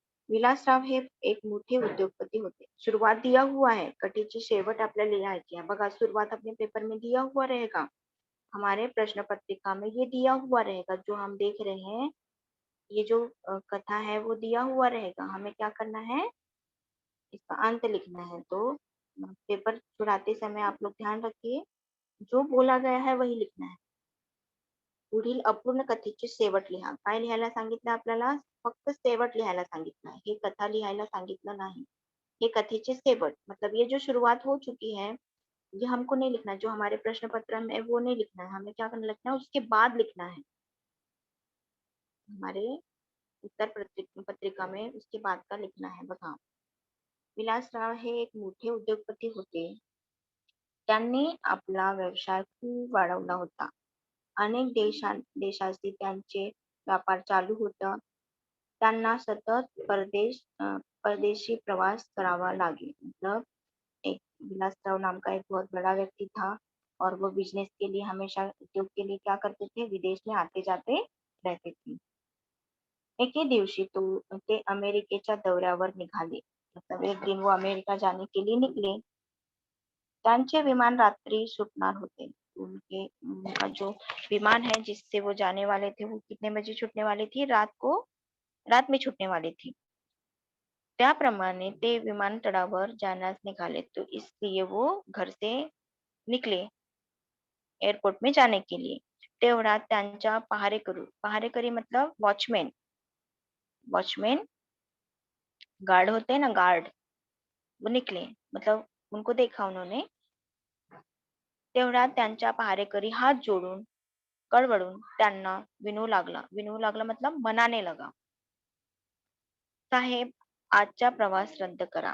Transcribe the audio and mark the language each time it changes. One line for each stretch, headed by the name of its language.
Marathi: विलासराव हे एक मोठे उद्योगपती होते। सुरुवात
Hindi: दिया हुआ है,
Marathi: कथेची शेवट आपल्याला लिहायची आहे बघा।
Hindi: सुरुवात अपने पेपर में दिया हुआ रहेगा, हमारे प्रश्न पत्रिका में ये दिया हुआ रहेगा। जो हम देख रहे हैं, ये जो कथा है वो दिया हुआ रहेगा। हमें क्या करना है, इसका अंत लिखना है। तो पेपर छुड़ाते समय आप लोग ध्यान रखिए, जो बोला गया है वही लिखना है।
Marathi: पुढील अपूर्ण कथेचे शेवट लिहा। काय लिहायला सांगितलं आपल्याला, फक्त शेवट लिहायला सांगितलं आहे, हे कथा लिहायला सांगितलं नाही।
Hindi: ये
Marathi: कथेचे शेवट
Hindi: मतलब ये जो शुरुआत हो चुकी है, ये हमको नहीं लिखना। जो हमारे प्रश्न पत्र में वो नहीं लिखना है, हमें क्या करना, लिखना है उसके बाद लिखना है। हमारे उत्तर पत्रिका में उसके बाद का लिखना है बघा।
Marathi: विलासराव हे एक मोठे उद्योगपती होते। त्यांनी आपला व्यवसाय खूप वाढवला होता। अनेक देशाशी त्यांचे व्यापार चालू होता। त्यांना सतत परदेशी प्रवास करावा लागे।
Hindi: मतलब एक बिलासराव नाम का एक बहुत बड़ा व्यक्ति था, और वो बिजनेस के लिए हमेशा उद्योग के लिए क्या करते थे, विदेश में आते जाते रहते थे।
Marathi: एके दिवशी ते अमेरिकेच्या दौऱ्यावर निघाले।
Hindi: मतलब एक दिन वो अमेरिका जाने के लिए निकले।
Marathi: त्यांचे विमान रात्रि सुटणार होते।
Hindi: उनका जो विमान है जिससे वो जाने वाले थे, वो कितने बजे छूटने वाली थी, रात में छूटने वाली थी।
Marathi: त्याप्रमाणे ते विमानतळावर जाण्यास निघाले,
Hindi: तो इसलिए वो घर से निकले एयरपोर्ट में जाने के लिए।
Marathi: तेवढ्यात त्यांच्या पहारेकरी
Hindi: मतलब वॉचमैन गार्ड होते हैं ना, गार्ड, वो निकले। मतलब उनको देखा उन्होंने।
Marathi: तेवढ्यात त्यांच्या पहारेकरी हात जोडून कळवळून त्यांना विनवू लागला
Hindi: मतलब मनाने लगा,
Marathi: साहेब आज का प्रवास रद्द करा।